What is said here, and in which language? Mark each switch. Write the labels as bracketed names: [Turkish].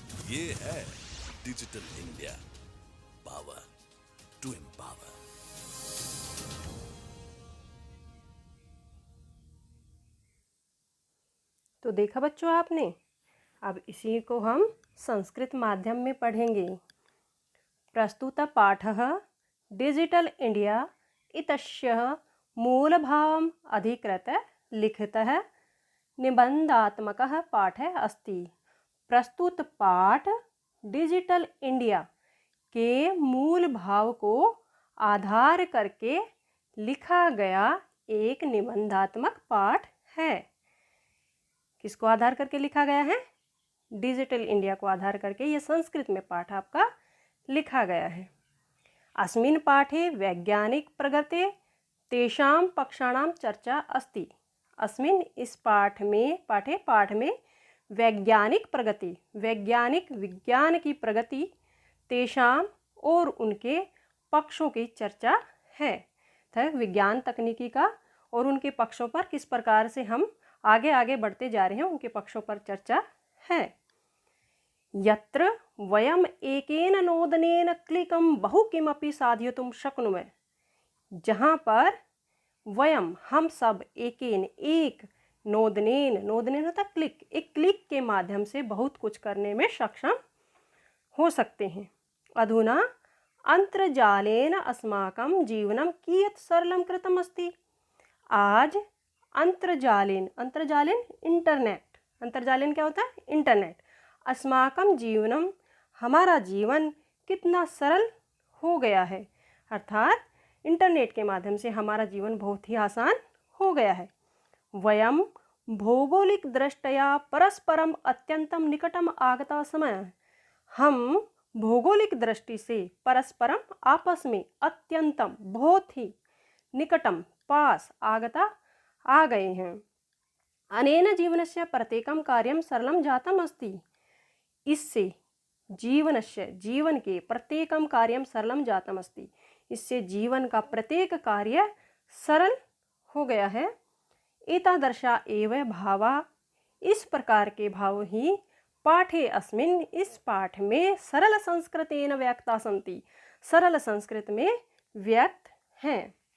[Hindi] ये है digital India, [English] Power to empower. [Hindi] तो देखा बच्चों आपने, अब इसी को हम संस्कृत माध्यम में पढ़ेंगे। [Sanskrit] प्रस्तुत पाठः डिजिटल इंडिया इत्यस्य मूलभावम् अधिकृत्य लिखितः निबंधात्मकः पाठः अस्ति। [Hindi] प्रस्तुत पाठ डिजिटल इंडिया के मूल भाव को आधार करके लिखा गया एक निबंधात्मक पाठ है। किसको आधार करके लिखा गया है? डिजिटल इंडिया को आधार करके ये संस्कृत में पाठ आपका लिखा गया है। [Sanskrit] अस्मिन् पाठे वैज्ञानिक प्रगते तेषां पक्षाणां चर्चा अस्ति। [Hindi] अस्मिन् इस पाठ में वैज्ञानिक प्रगति, वैज्ञानिक विज्ञान की प्रगति, तेषां और उनके पक्षों की चर्चा है। विज्ञान तकनीकी का और उनके पक्षों पर किस प्रकार से हम आगे आगे बढ़ते जा रहे हैं, उनके पक्षों पर चर्चा है। [Sanskrit] यत्र वयम एकेन नोदनेन क्लिकं बहु किमपि साधयितुं शक्नुमः। [Hindi] जहाँ पर वयम हम सब एकेन एक नोदनेन होता क्लिक, एक क्लिक के माध्यम से बहुत कुछ करने में सक्षम हो सकते हैं। [Sanskrit] अधुना अंतर्जालेन अस्माकं जीवनं कियत् सरलं कृतम् अस्ति। [Hindi] आज अंतर्जालेन इंटरनेट, अंतर्जालेन क्या होता है? इंटरनेट। [Sanskrit] अस्माकं जीवनम, [Hindi] हमारा जीवन कितना सरल हो गया है, अर्थात इंटरनेट के माध्यम से हमारा जीवन बहुत ही आसान हो गया है। [Sanskrit] वयम भौगोलिक दृष्टया परस्परम अत्यंतम निकटम आगता समय, [Hindi] हम भौगोलिक दृष्टि से परस्परम आपस में अत्यंतम बहुत ही निकटम पास आगता आ गए हैं। [Sanskrit] अनेन जीवनस्य प्रत्येकं कार्यं सरलं जातम् अस्ति। [Hindi] इससे जीवन के [Sanskrit] प्रत्येकं कार्यं सरलं जातम् अस्ति, [Hindi] इससे जीवन का प्रत्येक कार्य सरल हो गया है। [Sanskrit] एतादृशा एव भावा, [Hindi] इस प्रकार के भाव ही [Sanskrit] पाठे अस्मिन्, [Hindi] इस पाठ में [Sanskrit] सरल संस्कृतेन व्यक्ता सन्ति, [Hindi] सरल संस्कृत में व्यक्त हैं।